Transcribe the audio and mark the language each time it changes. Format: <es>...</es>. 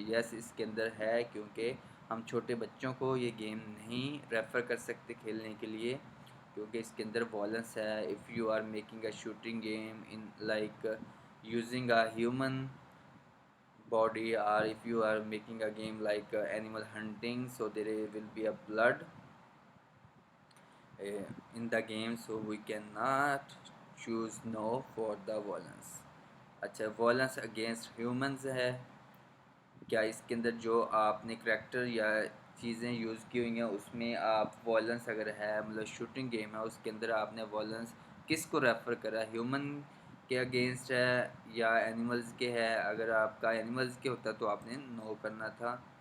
<ur>یس اس کے اندر ہے کیونکہ ہم چھوٹے بچوں کو یہ گیم نہیں ریفر کر سکتے کھیلنے کے لیے، کیونکہ اس کے اندر وائلنس ہے.</ur> <en>If you are making a shooting game in like using a human body, or if you are making a game like animal hunting, so there will be a blood in the game, so we cannot choose no for the violence.</en> <ur>اچھا،</ur> <en>violence against humans ہے.</en> <ur>کیا اس کے اندر جو آپ نے character یا چیزیں use کی ہوئی ہیں اس میں آپ وائلنس اگر ہے، مطلب شوٹنگ گیم ہے، اس کے اندر آپ نے وائلنس کس کو ریفر کرا ہے، ہیومن کے اگینسٹ ہے یا اینیملز کے ہے؟ اگر آپ کا اینیملز کے ہوتا تو آپ نے نو کرنا تھا.</ur>